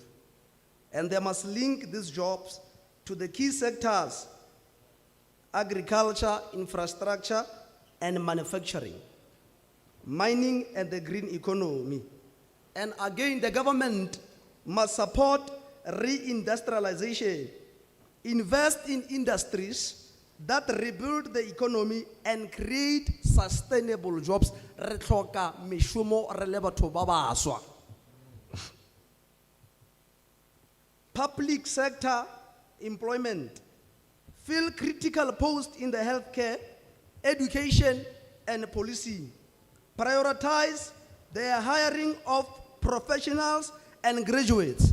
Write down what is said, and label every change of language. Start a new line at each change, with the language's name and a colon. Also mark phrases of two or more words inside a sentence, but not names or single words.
English: And they must link these jobs to the key sectors: agriculture, infrastructure, and manufacturing, mining, and the green economy. And again, the government must support reindustrialization, invest in industries that rebuild the economy and create sustainable jobs.
Tswana: Re tlhoka meshomo re le batho ba baswa.
English: Public sector employment, fill critical posts in the healthcare, education, and policing. Prioritize the hiring of professionals and graduates.